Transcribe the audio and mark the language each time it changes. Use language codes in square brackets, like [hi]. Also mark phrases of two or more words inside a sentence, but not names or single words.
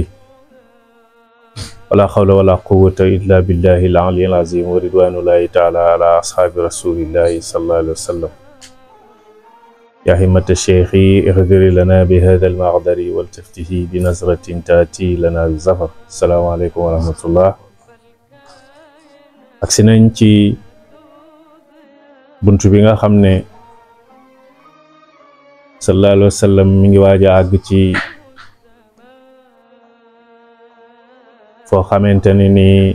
[ar] ولا حول ولا قوة إلا بالله العلي العظيم. ورضوان الله تعالى على أصحاب رسول الله صلى الله عليه وسلم. يا همة الشيخ اغفر لنا بهذا المعذر والتفته بنظرة تأتي لنا بالظفر. السلام عليكم ورحمة الله. [wo] agsi nañ ci buntu bi nga xam ne [ar] صلى الله عليه وسلم [wo] mi ngi waaj a àgg ci foo xamante ne ni